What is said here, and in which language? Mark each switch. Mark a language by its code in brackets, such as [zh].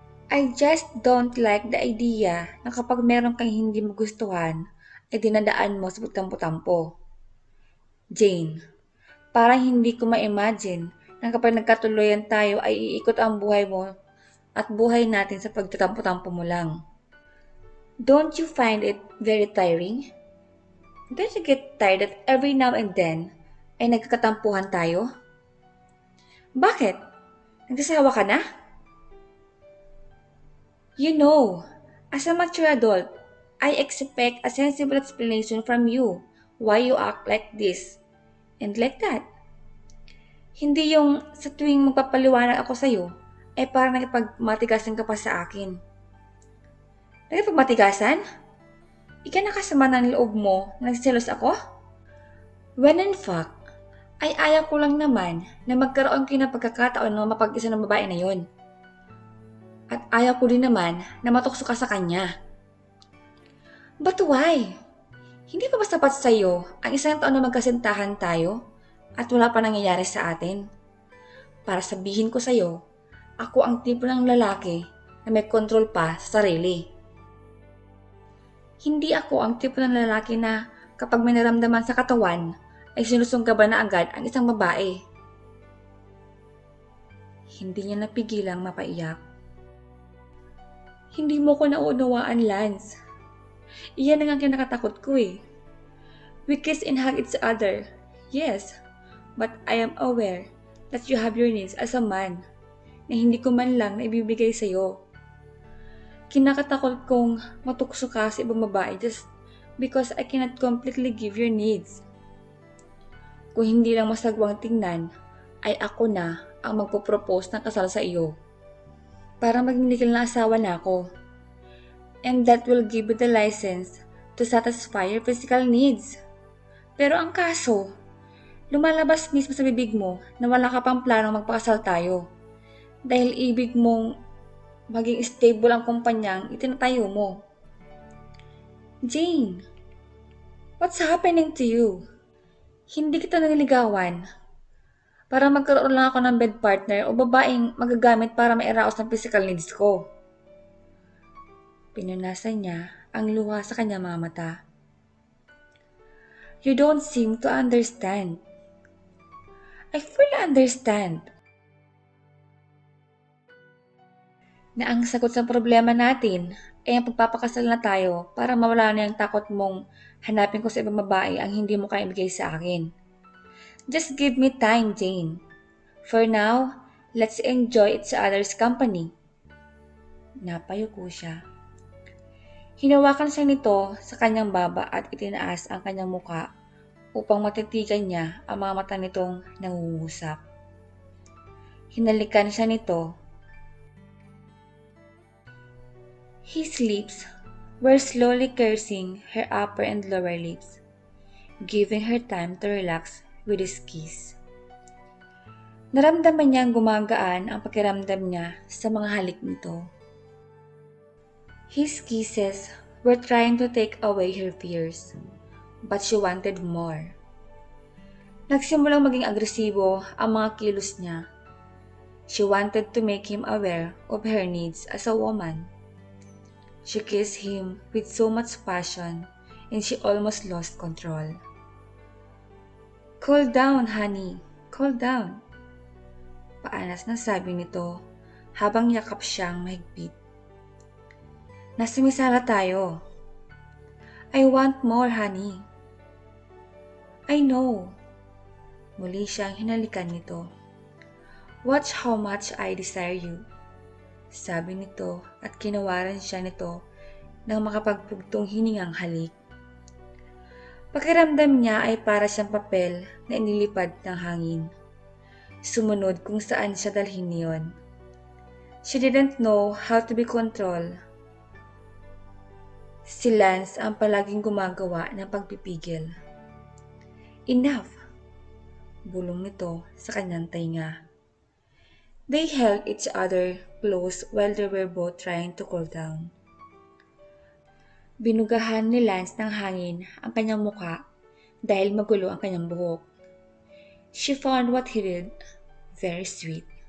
[en] I just don't like the idea [tl] na kapag meron kang hindi magustuhan, ay dinadaan mo sa pagtampo-tampo. Jane, parang hindi ko ma-imagine na kapag nagkatuloyan tayo ay iikot ang buhay mo at buhay natin sa pagtatampo-tampo mo lang. [en] Don't you find it very tiring? Don't you get tired that every now and then [tl] ay nagkakatampuhan tayo? Bakit? Nagsasawa ka na? [en] You know, as a mature adult, I expect a sensible explanation from you why you act like this and like that. [tl] Hindi yung sa tuwing magpapaliwanag ako sa'yo, ay parang nakipagmatigasan ka pa sa akin. Nakipagmatigasan? Ika nakasama ng loob mo na nagsiselos ako? [en] When in fact, [tl] ay ayaw ko lang naman na magkaroon kayo ng pagkakataon na mapag-isa ng babae na yon. At ayaw ko din naman na matukso ka sa kanya. [en] But why? [tl] Hindi pa ba sapat sa'yo ang isang taon na magkasintahan tayo at wala pa nangyayari sa atin? Para sabihin ko sa'yo, ako ang tipo ng lalaki na may kontrol pa sa sarili. Hindi ako ang tipo ng lalaki na kapag may naramdaman sa katawan, ay sinusunggaban na agad ang isang babae. Hindi niya napigilang mapaiyak. Hindi mo ko nauunawaan, Lance. Iyan ang kinakatakot ko eh. [en] We kiss and hug each other, yes, but I am aware that you have your needs as a man [tl] na hindi ko man lang naibibigay sa'yo. Kinakatakot kong matukso ka sa ibang babae [en] just because I cannot completely give your needs. [tl] Kung hindi lang masagwang tingnan, ay ako na ang magpo-propose ng kasal sa iyo. Para maging legal na asawa na ako. [en] And that will give you the license to satisfy your physical needs. [tl] Pero ang kaso, lumalabas mismo sa bibig mo na wala ka pang planong magpakasal tayo. Dahil ibig mong maging stable ang kumpanyang itinatayo mo. [en] Jane, what's happening to you? [tl] Hindi kita naniligawan para magkaroon lang ako ng bed partner o babaeng magagamit para mairaos ng physical needs ko. Pinunasan niya ang luha sa kanyang mga mata. [en] You don't seem to understand. I fully understand [tl] na ang sagot sa problema natin ay ang pagpapakasal na tayo para mawala na yung takot mong hanapin ko sa ibang babae ang hindi mo kaya ibigay sa akin. [en] Just give me time, Jane. For now, let's enjoy each other's company. [tl] Napayuko siya. Hinawakan siya nito sa kanyang baba at itinaas ang kanyang muka upang matitigan niya ang mga mata nitong nangungusap. Hinalikan siya nito. [en] His lips were slowly caressing her upper and lower lips, giving her time to relax with his kiss. [tl] Naramdaman niyang gumagaan ang pakiramdam niya sa mga halik nito. [en] His kisses were trying to take away her fears, but she wanted more. [tl] Nagsimulang maging agresibo ang mga kilos niya. [en] She wanted to make him aware of her needs as a woman. She kissed him with so much passion and she almost lost control. Cool down, honey. Cool down. [tl] Paanas na sabi nito habang yakap siyang mahigpit. Nasumisala tayo. [en] I want more, honey. I know. [tl] Muli siyang hinalikan nito. [en] Watch how much I desire you. [tl] Sabi nito at kinawaran siya nito ng makapagpugtong hiningang halik. Pakiramdam niya ay para siyang papel na inilipad ng hangin. Sumunod kung saan siya dalhin niyon. [en] She didn't know how to be controlled. [tl] Si Lance ang palaging gumagawa ng pagpipigil. [en] Enough! [tl] bulong nito sa kanyang tainga. [en] They held each other close while they were both trying to cool down. [tl] Binugahan ni Lance ng hangin ang kanyang muka dahil magulo ang kanyang buhok. [en] She found what he did very sweet.